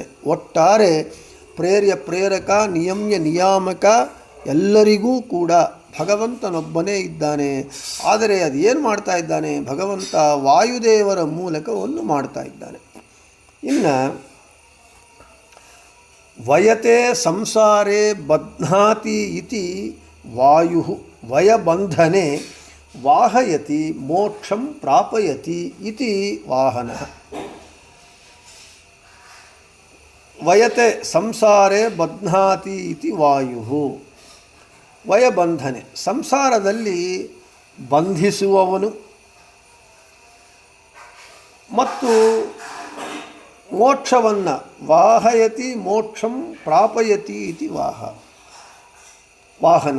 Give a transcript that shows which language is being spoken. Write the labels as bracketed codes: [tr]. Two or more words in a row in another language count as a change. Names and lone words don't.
[kn] ಒಟ್ಟಾರೆ ಪ್ರೇರಕ ನಿಯಮ್ಯ ನಿಯಾಮಕ ಎಲ್ಲರಿಗೂ ಕೂಡ ಭಗವಂತನೊಬ್ಬನೇ ಇದ್ದಾನೆ. ಆದರೆ ಅದೇನು ಮಾಡ್ತಾ ಇದ್ದಾನೆ, ಭಗವಂತ ವಾಯುದೇವರ ಮೂಲಕವನ್ನು ಮಾಡ್ತಾ ಇದ್ದಾನೆ. [sa] ಇನ್ನು ವಯತೆ ಸಂಸಾರೇ ಬಧ್ನಾತಿ ಇತಿ ವಾಯು ವಯಬಂಧನೆ ವಾಹಯತಿ ಮೋಕ್ಷಂ ಪ್ರಾಪಯತಿ ಇತಿ ವಾಹನಃ. ವಯತೆ ಸಂಸಾರೇ ಬಧ್ನಾತಿ ಇತಿ ವಾಯು. ವಯಬಂಧನೆ, [kn] ಸಂಸಾರದಲ್ಲಿ ಬಂಧಿಸುವವನು ಮತ್ತು ಮೋಕ್ಷವನ್ನು [sa] ವಾಹಯತಿ ಮೋಕ್ಷಂ ಪ್ರಾಪಯತಿ ಇತಿ ವಾಹನ.